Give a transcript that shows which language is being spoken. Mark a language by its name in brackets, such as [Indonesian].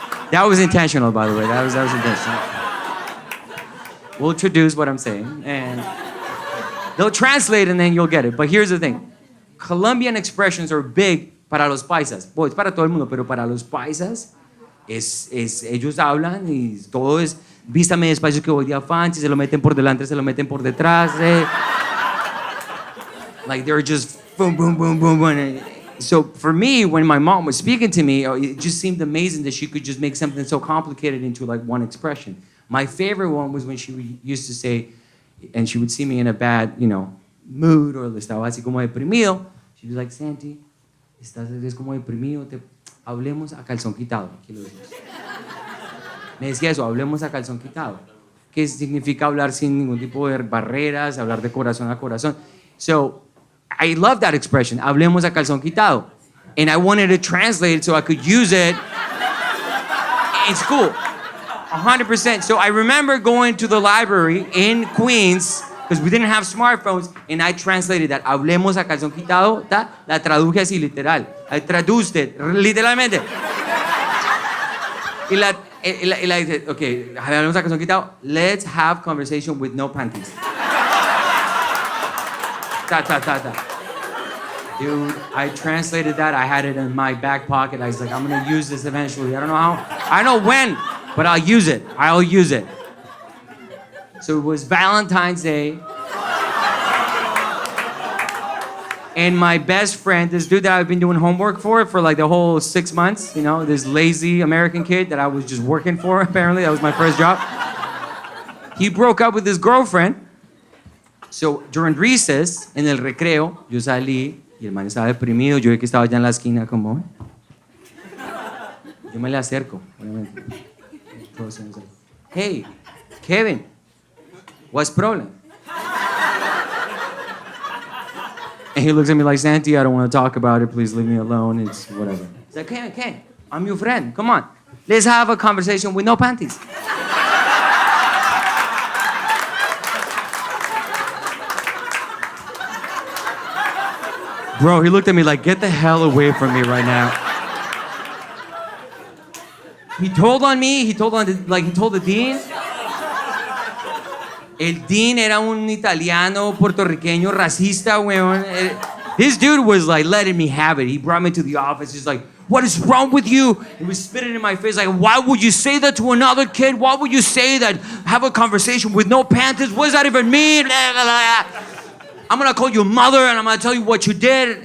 [English] That was intentional, by the way. That was intentional. We'll introduce what I'm saying, and they'll translate, and then you'll get it. But here's the thing. Colombian expressions are big [Spanish] para los paisas. Pues para todo el mundo, pero para los paisas, ellos hablan y todo es, vístame despacio que voy de afán, si se lo meten por delante, se lo meten por detrás. [English] Like, they're just boom, boom, boom, boom, boom. So for me, when my mom was speaking to me, it just seemed amazing that she could just make something so complicated into like one expression. My favorite one was when she used to say, and she would see me in a bad, you know, mood, or [Spanish] estaba así como deprimido. [English] She was like, [Spanish] Santi, estás como deprimido, hablemos a calzón quitado. Aquí lo decimos. Me decía eso, hablemos a calzón quitado. Que significa hablar sin ningún tipo de barreras, hablar de corazón a corazón. [English] So I love that expression, [Spanish] hablemos a calzón quitado. [English] And I wanted to translate it so I could use it in school. 100%. So I remember going to the library in Queens, because we didn't have smartphones, and I translated that. [Spanish] Hablemos a calzón quitado, la traduje así, literal. [English] I traduced it, [Spanish] literalmente. Y la dice, okay, hablemos a calzón quitado, [English] let's have conversation with no panties. Dude, I translated that. I had it in my back pocket. I was like, I'm gonna use this eventually. I don't know how. I know when, but I'll use it. I'll use it. So it was Valentine's Day. And my best friend, this dude that I've been doing homework for like the whole 6 months, you know, this lazy American kid that I was just working for, apparently. That was my first job. He broke up with his girlfriend. So during recess, [Spanish] en el recreo, yo salí y el man estaba deprimido. Yo vi que estaba allá en la esquina como... Yo me le acerco, obviamente. [English] Hey, Kevin, what's the problem? And he looks at me like, Santi, I don't want to talk about it. Please leave me alone. It's whatever. He's like, Kevin, I'm your friend. Come on. Let's have a conversation with no panties. Bro, he looked at me like, get the hell away from me right now. He told on me, he told the dean. [Spanish] El dean era un italiano, puertorriqueño, racista, weón. [English] This dude was like letting me have it. He brought me to the office. He's like, what is wrong with you? He was spitting in my face like, why would you say that to another kid? Why would you say that? Have a conversation with no panties? What does that even mean? I'm gonna call you mother and I'm gonna tell you what you did.